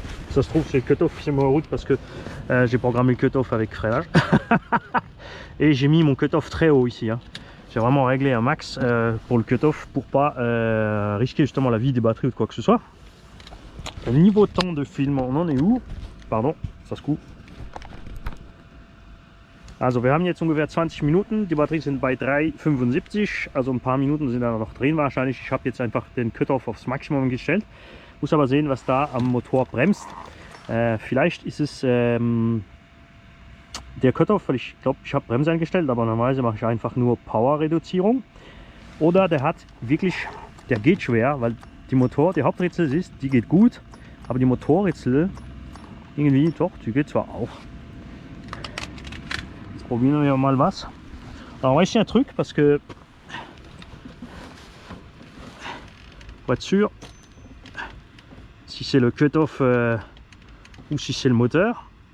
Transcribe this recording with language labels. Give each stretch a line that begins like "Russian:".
French: Ça se trouve c'est le cut-off qui s'est mis en route parce que j'ai programmé le cut-off avec freinage. Et j'ai mis mon cut-off très haut ici. Hein. J'ai vraiment réglé un max pour le cut-off pour pas risquer justement la vie des batteries ou de quoi que ce soit. Au niveau temps de film, on en est où? Pardon, ça se coupe.
German: Also wir haben jetzt ungefähr 20 Minuten, die Batterien sind bei 3,75, also ein paar Minuten sind da noch drin wahrscheinlich. Ich habe jetzt einfach den Cut-off aufs Maximum gestellt, muss aber sehen, was da am Motor bremst. Vielleicht ist es der Cut-off, weil ich glaube, ich habe Bremse eingestellt, aber normalerweise mache ich einfach nur Power-Reduzierung. Oder der hat wirklich, der geht schwer, weil die Hauptritzel ist, die geht gut, aber die Motorritzel irgendwie, doch, die geht zwar auch. Probieren wir mal was.
French: Alors on va essayer un truc parce que pour être sûr si c'est le cut-off ou si c'est le moteur.